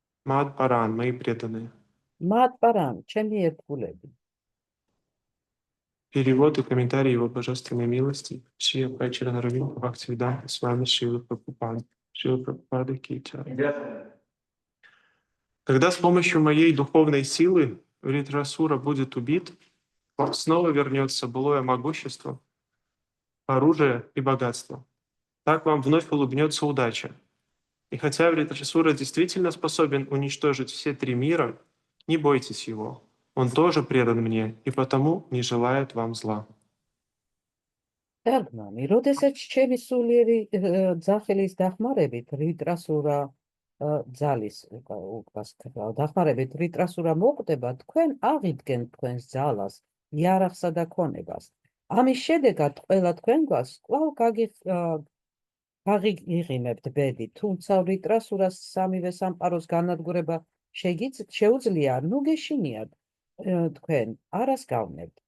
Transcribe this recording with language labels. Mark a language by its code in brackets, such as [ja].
[ru] Мад паран, мои преданные. [ka] მათ პარამ, ჩემი ერთგულები. [ru] Перевод и комментарий его божественной милости. Шия Прачарана Равинда Бхактивиданта с вами Шила Прабхупада. Шила Прабхупада Кича. Когда с помощью моей духовной силы Вритрасура будет убит, он снова вернется былое могущество, оружие и богатство. Так вам вновь улыбнется удача. И хотя Вритрасура действительно способен уничтожить все три мира, не бойтесь его. Он тоже предан мне и потому не желает вам зла. [ka] თარგმანი, როდესაც ჩემი სულიერი ძახილის დახმარებით რიტრასურა ძალის დახმარებით რიტრასურა მოკვდება, თქვენ აღიდგენთ თქვენს ძალას, იარაღსა და ქონებას. ამის შედეგად ყველა თქვენგვას კვლავ გაღიღიმებთ ბედი, თუმცა რიტრასურას სამივე სამყაროს განადგურება შეუძლია, ნუ გეშინიათ თქვენ არას გავნებთ.